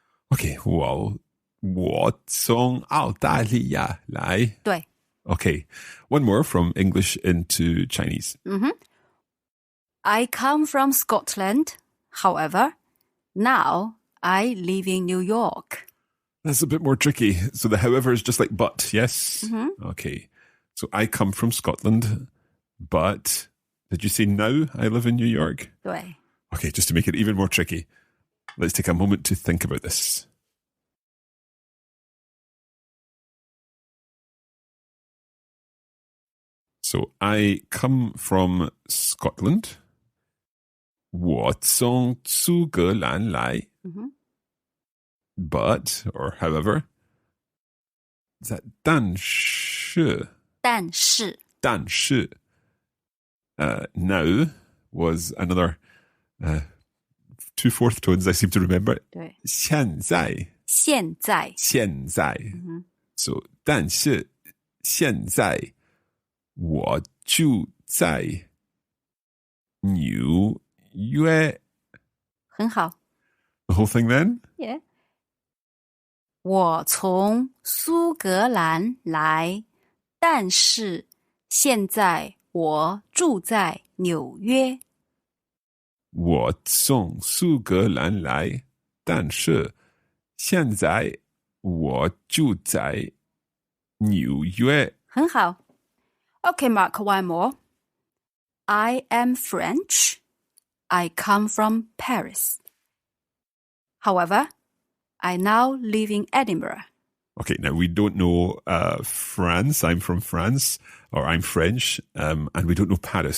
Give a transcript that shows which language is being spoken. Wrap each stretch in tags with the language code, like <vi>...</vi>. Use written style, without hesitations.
<zh>Okay, 我从澳大利亚来。对。</zh> <en>Okay, one more from English into Chinese. I come from Scotland. However, now I live in New York. That's a bit more tricky. So the however is just like but, yes? Okay. So I come from Scotland, but did you say now I live in New York?</en> <zh>对。</zh> <en>Okay, just to make it even more tricky, let's take a moment to think about this. So I come from Scotland.</en> <zh>我从苏格兰来.</zh> <en>But, or however, is that 但是?</en> <zh>但是. 但是.</zh> <en>Now was another two fourth tones I seem to remember.</en> <zh>对。现在. 现在. 现在. So, 但是现在我住在纽约。很好。</zh> <en>The whole thing then? Yeah.</en> <zh>我从苏格兰来，但是现在我住在纽约。我从苏格兰来，但是现在我住在纽约。很好。</zh> <en>Okay, Mark, one more. I am French. I come from Paris. However, I now live in Edinburgh. Okay, now we don't know France. I'm from France, or I'm French, and we don't know Paris.</en>